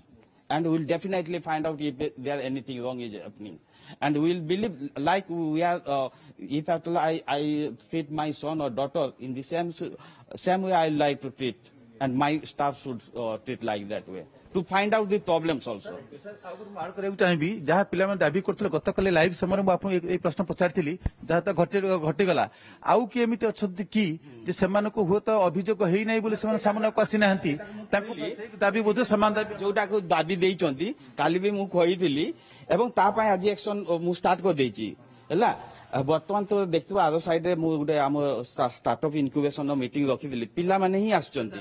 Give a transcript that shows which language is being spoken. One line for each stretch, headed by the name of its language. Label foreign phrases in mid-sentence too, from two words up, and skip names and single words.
English: And we'll definitely find out if there anything wrong is happening. And we'll believe, like we are, if after I treat my son or daughter in the same way I like to treat, and my staff should treat like that way, to find out the problems also.
Odia: मार କରିବାକୁ ଚାହିଁବି ଯାହା ପିଲାମାନେ ଦାବି କରୁଥିଲେ ଗତକାଲି ଲାଇଭ ସମୟରେ ମୁଁ ଆପଣଙ୍କୁ ଏଇ ପ୍ରଶ୍ନ ପଚାରିଥିଲି ଯାହା ତ ଘଟିଗଲା ଆଉ କି ଏମିତି ଅଛନ୍ତି କି ଯେ ସେମାନଙ୍କୁ ହୁଏତ ଅଭିଯୋଗ ହେଇନାହିଁ ବୋଲି ସେମାନେ ସାମ୍ନାକୁ ଆସିନାହାନ୍ତି ତାଙ୍କୁ ଦାବି ବୋଧେ ସମାନ ଦାବି ଯୋଉଟାକୁ ଦାବି ଦେଇଛନ୍ତି କାଲି ବି ମୁଁ କହିଥିଲି ଏବଂ ତା ପାଇଁ ଆଜି ଆକ୍ସନ ମୁଁ ଷ୍ଟାର୍ଟ କରିଦେଇଛି ହେଲା ବର୍ତ୍ତମାନ ତ ଦେଖିଥିବା ଆର ସାଇଡରେ ମୁଁ ଗୋଟେ ଆମ
English: startup incubation meeting
Odia: ରଖିଥିଲି ପିଲାମାନେ ହିଁ ଆସୁଛନ୍ତି